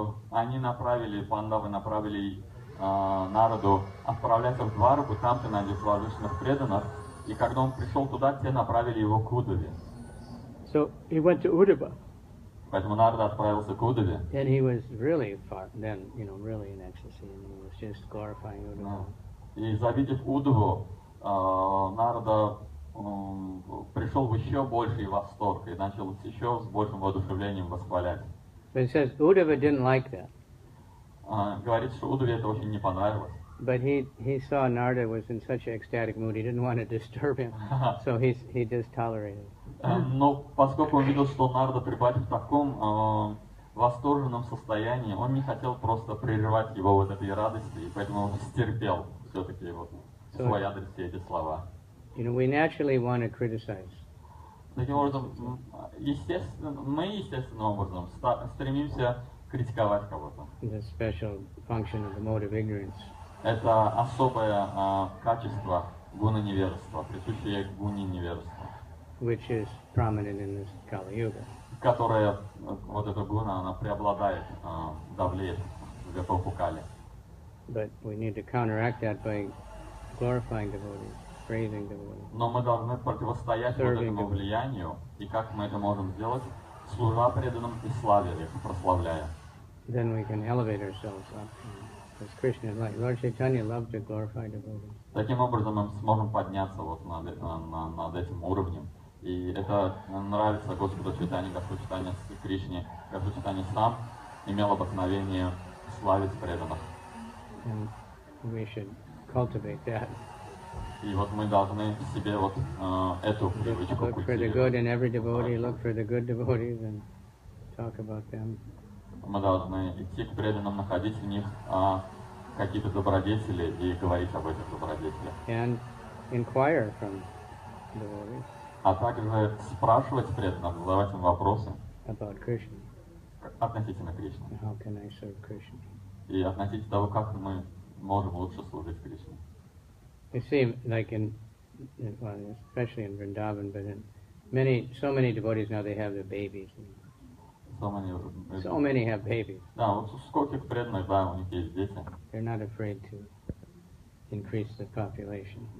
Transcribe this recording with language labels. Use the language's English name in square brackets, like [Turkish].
[Russian] Они направили, пандавы направили народу отправляться в Двараку, там ты найдешь возвышенных преданных, и когда он пришел туда, те направили его к Удаве. [English] So he went to Uddhava, [Russian] Поэтому народ отправился к Удаве. [English] and he was really really in ecstasy, and he was just glorifying Uddhava. [Russian] И завидев Удаву, народа пришел в еще больший восторг и начал еще с большим воодушевлением восхвалять. [English] But it says Uddhava didn't like that. [Russian] Говорит, что Удаве это очень не понравилось. [English] But he saw Narada was in such an ecstatic mood, he didn't want to disturb him, so he just tolerated. [Russian] Но поскольку он видел, что Нарада пребывает в таком восторженном состоянии, он не хотел просто прерывать его вот этой радости, и поэтому он стерпел все-таки вот в свой адрес все эти слова. [English] We naturally want to criticize. [Russian] Таким образом, мы естественным образом стремимся критиковать кого-то. [English] The special function of the mode of ignorance. [Russian] Это особое качество гуна невежества, присущее гуне невежества. [English] Which is prominent in this Kali Yuga. [Russian] Которая, вот эта гуна, она преобладает, давлеет в эпоху Кали. [English] But we need to counteract that by glorifying devotees, praising devotees. [Russian] Но мы должны противостоять вот этому влиянию, и как мы это можем сделать, служа преданным и славя их, прославляя. [English] Then we can elevate ourselves up. As Krishna, like Lord Chaitanya, loved to glorify devotees. [Russian] Таким образом мы сможем подняться вот над этим уровнем. И это нравится Господу Чайтанье, Господу Чайтанье Кришне. Господь Чайтанье сам имел обыкновение славить преданных. [English] And we should cultivate that. [Russian] И вот мы должны в себе вот эту привычку [English] Look for the good [Russian] культивировать. [English] in every devotee, look for the good devotees and talk about them. [Russian] Мы должны идти к преданным, находить в них какие-то добродетели и говорить об этих добродетелях. [English] And inquire from devotees [Russian] А также спрашивать преданных, задавать им вопросы [English] about Krishna. [Russian] относительно Кришны. [English] How can I serve Krishna? [Russian] И относительно того, как мы можем лучше служить Кришне. [English] You see, like well, especially in Vrindavan, but in so many devotees now, they have their babies. So many have babies. [Russian] Да, вот скольких преданных, да, у них есть дети. [English] They're not afraid to increase the population.